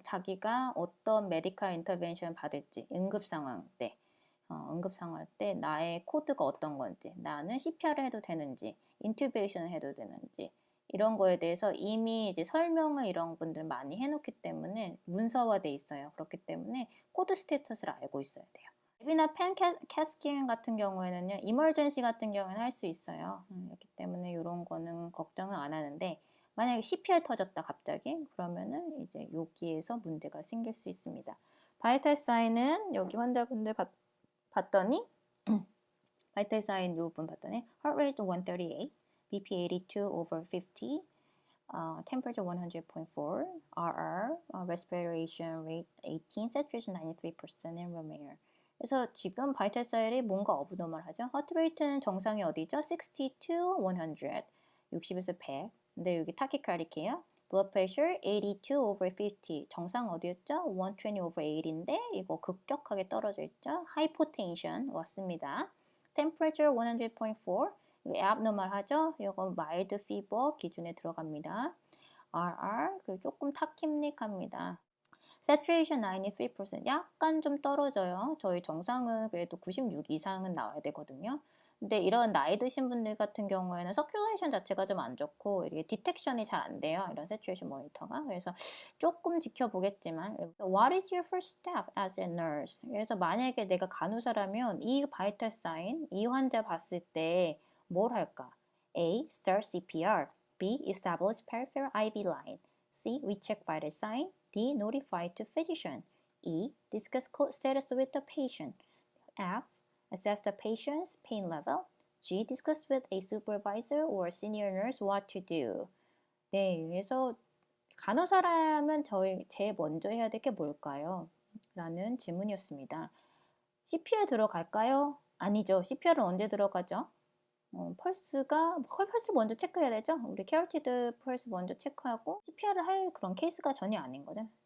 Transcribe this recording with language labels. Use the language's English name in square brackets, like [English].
[Korean] 자기가 어떤 메디컬 인터벤션 받을지, 응급 상황 때 나의 코드가 어떤 건지, 나는 CPR을 해도 되는지, 인튜베이션을 해도 되는지, 이런 거에 대해서 이미 이제 설명을 이런 분들 많이 해놓기 때문에 문서화돼 있어요. 그렇기 때문에 코드 스테이터스를 알고 있어야 돼요. 랩이나 펜캐스킹 같은 경우에는요, 이머전시 같은 경우에는 할 수 있어요. 그렇기 때문에 이런 거는 걱정은 안 하는데, 만약에 CPR 터졌다 갑자기 그러면은 이제 여기에서 문제가 생길 수 있습니다. 바이탈 사인은 여기 환자분들 봤더니 바이탈 사인 요 분 봤더니 [English] heart rate 138, BP 82 over 50, temperature 100.4, RR, respiration rate 18, saturation 93% and room air. [Korean] 그래서 지금 바이탈 사인이 뭔가 어브노멀하죠. 하트 레이트는 정상이 어디죠? 60 to 100, 60에서 100. 근데 여기 타키카르디예요. [English] blood pressure 82 over 50. [Korean] 정상 어디였죠? 120 over 80인데 이거 급격하게 떨어져 있죠. hypotension 왔습니다. temperature 100.4. 이거 abnormal하죠? 이거 mild fever 기준에 들어갑니다. RR 조금 타키닉합니다. saturation 93%. 약간 좀 떨어져요. 저희 정상은 그래도 96 이상은 나와야 되거든요. 근데 이런 나이 드신 분들 같은 경우에는 서큘레이션 자체가 좀 안 좋고 이게 디텍션이 잘 안 돼요. 이런 saturation 모니터가. 그래서 조금 지켜보겠지만 [English] What is your first step as a nurse? [Korean] 그래서 만약에 내가 간호사라면 이 바이탈 사인, 이 환자 봤을 때 뭘 할까? [English] A. Start CPR. B. Establish peripheral IV line. C. Recheck vital sign. D. Notify to physician. E. Discuss code status with the patient. F. Assess the patient's pain level. G. Discuss with a supervisor or senior nurse what to do. [Korean] 네, 그래서 간호사라면 제일 먼저 해야 될 게 뭘까요? 라는 질문이었습니다. CPR 들어갈까요? 아니죠. CPR은 언제 들어가죠? 펄스 먼저 체크해야 되죠? 우리 캐로티드 펄스 먼저 체크하고 CPR을 할 그런 케이스가 전혀 아닌 거죠.